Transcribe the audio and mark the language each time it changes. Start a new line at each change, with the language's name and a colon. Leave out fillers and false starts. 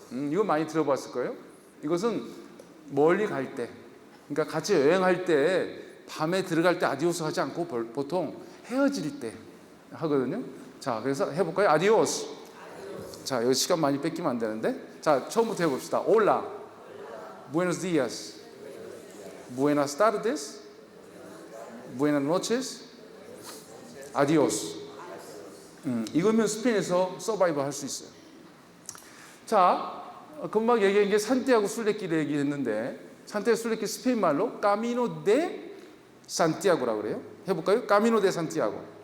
Korean: 이거 많이 들어봤을 거예요. 이것은 멀리 갈 때, 그러니까 같이 여행할 때 밤에 들어갈 때 아디오스 하지 않고 보통 헤어질 때 하거든요. 자, 그래서 해볼까요? 아디오스. 자, 여기 시간 많이 뺏기면 안 되는데. 자, 처음부터 해봅시다.
Spanish: Hola, buenos días, buenas tardes, buenas noches, adios.
Korean: 이거면 스페인에서 서바이벌 할 수 있어요. 자, 금방 얘기한 게 산티아고 순례길 얘기했는데, 산티아고 순례길 스페인 말로 까미노 데 산티아고라고 그래요. 해볼까요? 까미노 데 산티아고.